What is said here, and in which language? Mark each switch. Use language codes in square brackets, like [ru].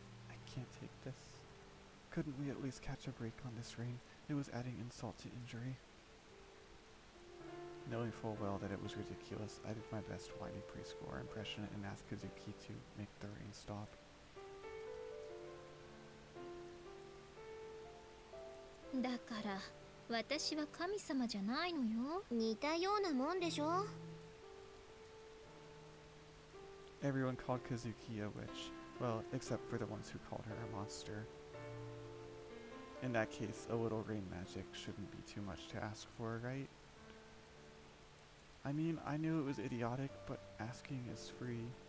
[en] I can't take this. Couldn't we at least catch a break on this rain? It was adding insult to injury. Knowing full well that it was ridiculous, I did my best whiny preschooler impression and asked Kazuki to make the rain stop. [ja] だから私は神様じゃないのよ。似たようなもんでしょ。 [en] Everyone called Kazuki a witch. Well, except for the ones who called her a monster. In that case, a little rain magic shouldn't be too much to ask for, right? I mean, I knew it was idiotic, but asking is free.